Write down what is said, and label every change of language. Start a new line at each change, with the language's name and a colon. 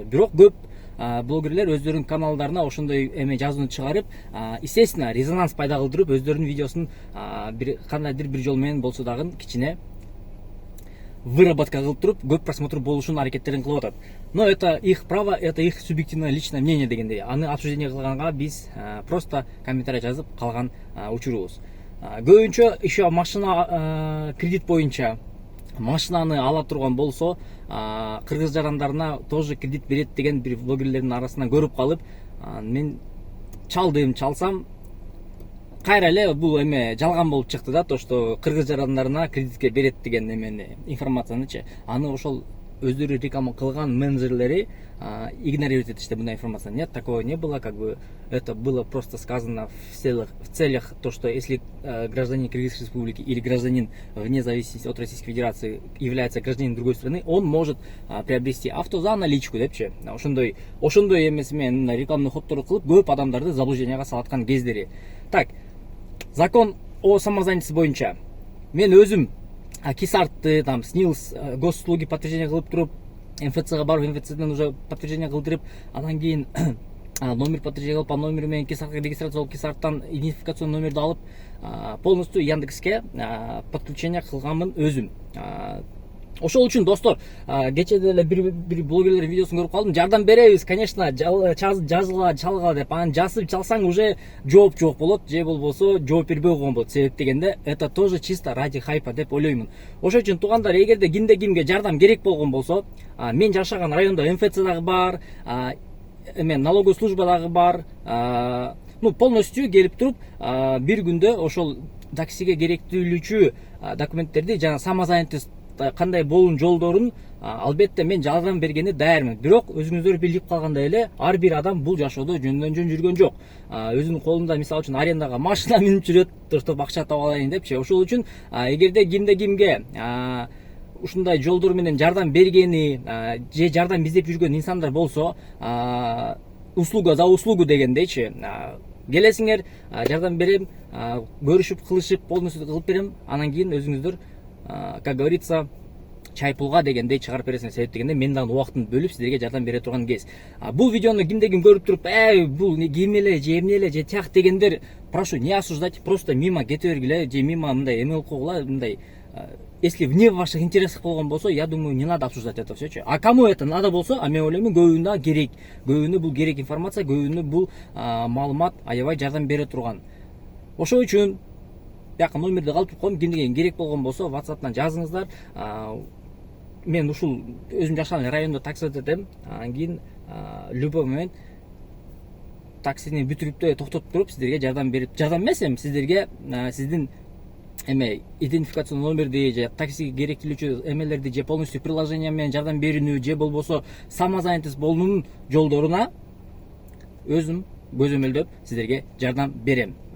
Kyrgyz: Бирок көп блогерлер өздөрүнүн каналдарына ошондой эме жазууну чыгарып, естественно, резонанс пайда кылдырып, өздөрүнүн видеосун кандайдыр бир жол менен болсо дагы кичине выработка кылып туруп, көп просмотр болушун аракеттерин кылып атат.
Russian: Но это их право, это их субъективное личное мнение
Kyrgyz: дегендей. Аны обсуждение кылганга биз просто комментарий жазып калган учурубуз. Көбүнчө еще машина кредит боюнча машинаны ала турган болсо, кыргыз жарандарына тоже кредит берет деген бир блогерлердин арасынан көрүп калып, мен чалсам кайра эле бул эме жалган болуп чыкты да,
Russian: то что
Kyrgyz: кыргыз жарандарына кредитке берет деген эмени, информациянычы. Аны ошол өздөрү реклама кылган менеджерлери игнорировать этишти мындай информацияны.
Russian: Нет, такого не было, как бы это было просто сказано в целях то, что если гражданин Кыргызской республики или гражданин вне зависимости от Российской Федерации является гражданином другой страны, он может приобрести авто за наличку депчи.
Kyrgyz: Ошондой эмеси менен рекламный ходдорду кылып көп адамдарды заблужденияга салаткан кездери. Так,
Russian: закон о самозанятости
Kyrgyz: боюнча мен өзүм кисартты, там, СНИЛС, госуслуги подтверждение кылып туруп, МФЦга барып, МФЦден уже подтверждение кылдырып, анан кийин номер подтверждение кылып,
Russian: по номеру
Kyrgyz: менен кисартка регистрация болуп, кисарттан идентификационный номерди алып, полностью Яндекске подключение кылганмын өзүм. Ошол үчүн достор, кече деле бир блогерлер видеосун көрүп калдым. Жардам беребиз, конечно, жазгыла, чалгыла деп. Анан жазып чалсаң уже жооп жок болот, же болбосо жооп бербей койгон болот. Себеп дегенде,
Russian: это тоже чисто ради хайпа
Kyrgyz: деп ойлоймун. Ошол үчүн туугандар, эгерде кимде кимге жардам керек болгон болсо, мен жашаган райондо МФЦ дагы бар, налоговый служба дагы бар. Полностью келип туруп, бир күндө ошол таксиге керектүүлүүчү документтерди жана самозанятость кандай болуун жолдорун албетте мен жардам бергенде даярмын. Бирок өзүңүздөр билип калгандай эле, ар бир адам бул жашоодо жөндөн жөн жүргөн жок. Өзүнүн колунда мисалы үчүн арендага машина минип жүрөт, тыртып акча таап алайын депчи. Ошол үчүн эгерде кимде кимге ушундай жолдор менен жардам бергени же жардам издеп жүргөн инсандар болсо,
Russian: услуга за услугу
Kyrgyz: дегендейчи, келесиңер, жардам берем, көрүшүп, кылышып, полностью кылып берем, анан кийин өзүңүздөр
Russian: как говорится,
Kyrgyz: чай пулга дегендей чыгарып бересиңер. Себеп дегенде мен дагы убактын бөлүп сиздерге жардам бере турган кез. Бул видеону кимде ким көрүп туруп, бул ким эле, же эмне эле, же тияк дегендер,
Russian: прошу не осуждать, просто мимо
Kyrgyz: кете бергиле, же мимо мындай эме кылып койгула, мындай.
Russian: Если вне ваших интересов
Kyrgyz: болгон болсо,
Russian: я думаю, не надо обсуждать это всё. А кому это надо болсо,
Kyrgyz: мен ойлоймун, көбүнө керек. Көбүнө бул керек информация, көбүнө бул маалымат аябай жардам бере турган. Ошол үчүн бияка номерди калтырып коем, кимге керек болгон болсо WhatsApp'тан жазыңыздар. Мен ушул өзүм жашаган райондо такси өтөтөм. Анан кийин
Russian: любой момент
Kyrgyz: таксини бүтүрүп токтотуп туруп сиздерге жардам берип, жардам эмес, сиздерге сиздин идентификацион номерди же таксиге керектүүлүүчү эмелерди же полностью приложение менен жардам берүүнү же болбосо самозанятость болуунун жолдоруна өзүм көзөмөлдөп сиздерге жардам берем.